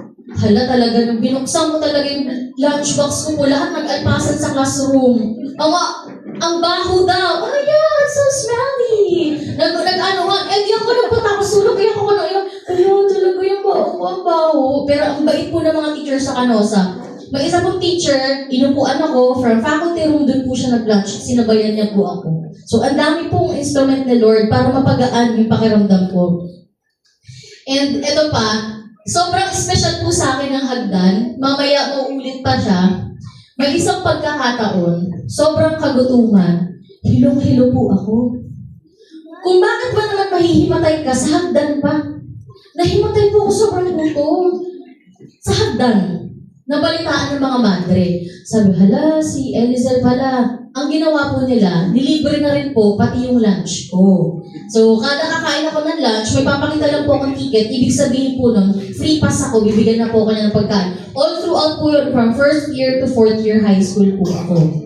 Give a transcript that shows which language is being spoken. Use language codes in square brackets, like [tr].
[tl] Hala talaga, nung binuksan mo talaga yung lunchbox ko po, lahat nag-alpasan sa classroom. Ang baho daw. [en] Oh yeah, it's so smelly. [tl] Iyak ko nang patapos sulok, iyak ko nang iyak. Ayun, talaga yung ang baho. Pero ang bait po ng mga teacher sa Canosa. May isa pong teacher, inupuan ako, from faculty room, doon po siya nag-lunch. Sinabayan niya po ako. So, ang dami pong instrument ni Lord para mapagaan yung pakiramdam ko. And eto pa, sobrang special po sa akin ang hagdan. Mamaya mauulit pa siya. May isang pagkakataon, sobrang kagutuman, hilong-hilo po ako. Kung bakit ba naman mahihimatay ka sa hagdan pa? Nahimatay po ako sobrang gutom. Sa hagdan, nabalitaan ng mga madre. Sabi, hala, si Elizel pala. Ang ginawa po nila, nilibre na rin po pati yung lunch ko. So, kada kakain ako ng lunch, may papakita lang po akong ticket. Ibig sabihin po nun, free pass ako, bibigyan na po ako niya ng pagkain. [en] All throughout po yun, from first year to fourth year high school po ako.